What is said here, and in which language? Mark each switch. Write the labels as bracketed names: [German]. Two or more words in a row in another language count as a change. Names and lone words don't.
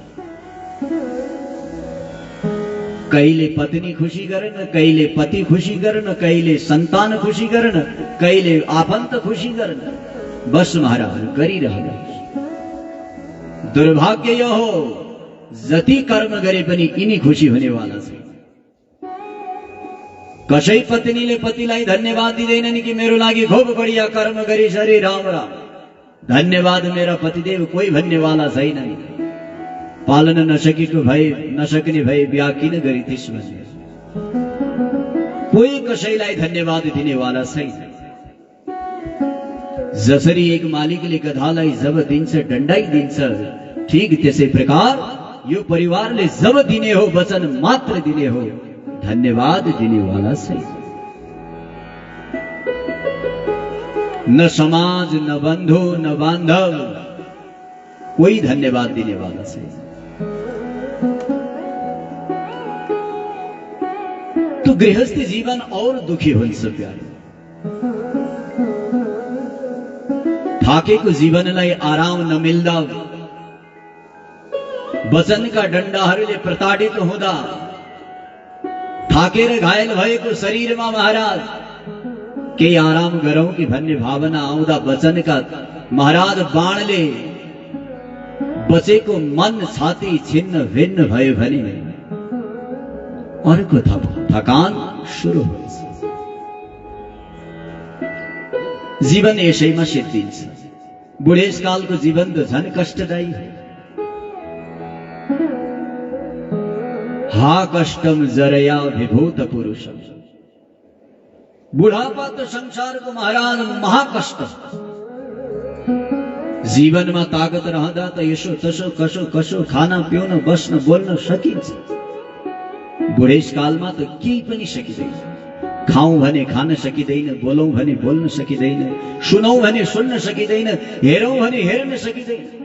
[Nepali] कहिले पत्नी खुशी गर्न, कहिले पति खुशी गर्न, कहिले सन्तान खुशी गर्न, कहिले आफन्त खुशी गर्न, बस महाराज गरिरहनु। दुर्भाग्य यो हो जति कर्म गरे पनि यिनी खुशी हुनेवाला छ। कसै पत्नीले पतिलाई धन्यवाद दिँदैनन् कि मेरो लागि [Hindi] खूब बढिया [Nepali] कर्म गरिस् अरे राम राम, धन्यवाद मेरा पतिदेव कोही भन्नेवाला छैनन्, पालन नसक्ने भए बिहा किन गरिथिस् भन्ने कोही कसैलाई धन्यवाद दिनेवाला छैन। जसरी एक मालिकले गधालाई जब दिन्छ दण्डाइदिन्छ, ठीक त्यसै प्रकार यो परिवारले जब दिने हो वचन मात्र दिने हो, धन्यवाद दिनेवाला छैन। न समाज, न बन्धु, न बान्धव, कोही धन्यवाद दिनेवाला छैन। [Hindi] तो गृहस्थ जीवन और दुखी [Nepali] हुन्छ प्यारे। थाकेको जीवनलाई आराम नमिल्दा, वचनका डण्डाहरूले प्रताडित हुँदा, थाकेर घायल भएको शरीरमा महाराज केही आराम गरौं कि भन्ने भावना आउँदा वचनका महाराज बाणले बचेको मन छाती छिन्न भिन्न भयो भने अर्को थकान सुरु हुन्छ। जीवन यसैमा सिद्धिन्छ। बुढेसकालको जीवन त झन् कष्टदायी हो। [Sanskrit] हा कष्टम जरया विभूत पुरुषम, [Nepali] बुढापा त संसारको महाराज महाकष्ट। जीवनमा ताकत रहँदा त यसो तसो कसो कसो खान पिउन बस्न बोल्न सकिन्छ। बुढेसकालमा त केही पनि सकिँदैन। खाऊं भने खान सकिँदैन, बोलौं भने बोल्न सकिँदैन, सुनौं भने सुन्न सकिँदैन, हेरौं भने हेर्न सकिँदैन।